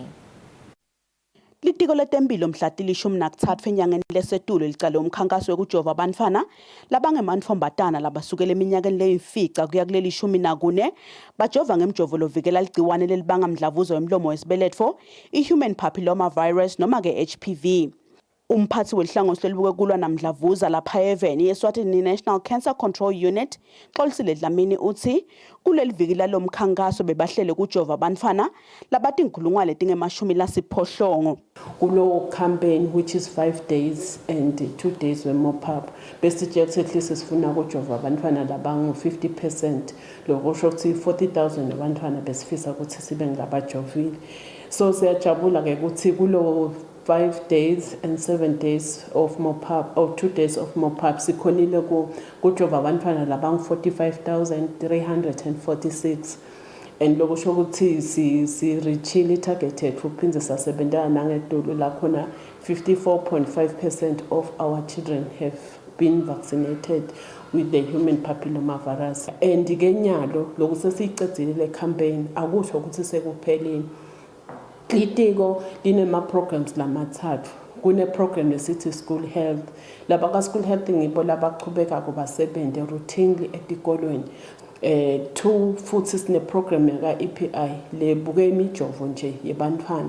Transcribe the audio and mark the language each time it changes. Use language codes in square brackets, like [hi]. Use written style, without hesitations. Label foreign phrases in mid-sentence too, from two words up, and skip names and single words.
[ss] Litiko letempilo mhla ti-13 enyangeni lesetulo licale umkhankaso wekujova abantfwana labangemantfombatana labasukela eminyakeni leyimfica kuya kuleli 14 bajova ngemjovo lovikela ligciwane lelibanga mdlavuza wemlomo wesibeletho i- [en] human papilloma virus [ss] noma ke HPV. Umphathi welihlangosi lelibuke kulwa namdlavuza lapha eveni Eswatini National Cancer Control Unit Kusile Dlamini uthi kuleli viki lalomkhankaso bebahlele kujova abantfwana labatinkhulungwane letingemashumi 80 kulo [en] campaign which is 5 days and 2 days [ss] we-mop-up besitshe ukuthi [en] at least [ss] sifuna ukujova abantwana labangu 50% lokusho ukuthi 40,000 abantwana besifisa ukuthi sibe ngabajovile. [en] So [ss] siyajabula ke ukuthi kulo [en] 5 days and 7 days of mop-up or 2 days of mop-up [ss] sikhonile kujova abantwana labangu 45,346 and lokusho ukuthi si-reachile i-targeted uphindze sasebentana nangetulu lakhona [en] 54.5% of our children have been vaccinated with the human papilloma virus. [ss] And kenyalo lokuthi sesiyicedzile le campaign akusho ukuthi sekuphelile. Litiko linema-programs lamathathu. Kune-program esithi [en] school health. [ss] Laba ka- [en] school health [ss] ngibo labachubeka basebenze routinely etikolweni. 2 futhi sine-program yaka-EPI lebuke imijovo nje yebantfwana.